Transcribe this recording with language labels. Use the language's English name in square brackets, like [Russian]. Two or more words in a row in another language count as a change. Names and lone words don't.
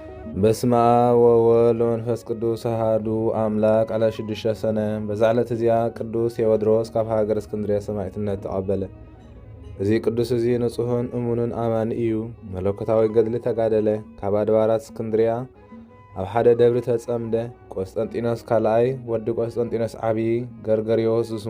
[Geez] በስመ አብ ወወልድ ወመንፈስ ቅዱስ አሐዱ አምላክ [Tigrinya] አለ 6 ሰነ በዛዕለት እዚያ ቅዱስ ቴዎድሮስ ካብ ሃገር እስክንድርያ ሰማዕትነት ተቐበለ። እዚ ቅዱስ እዚ ንጹሕን እሙንን ኣማኒ እዩ። መለኮታዊ ገድሊ ተጋደለ። ካብ ኣድባራት እስክንድርያ ኣብ ሓደ ደብሪ ተጸምደ። ቆስጠንጢኖስ ካልኣይ ወዲ ቆስጠንጢኖስ ዓብዪ ገርገርዮስ ዝስሙ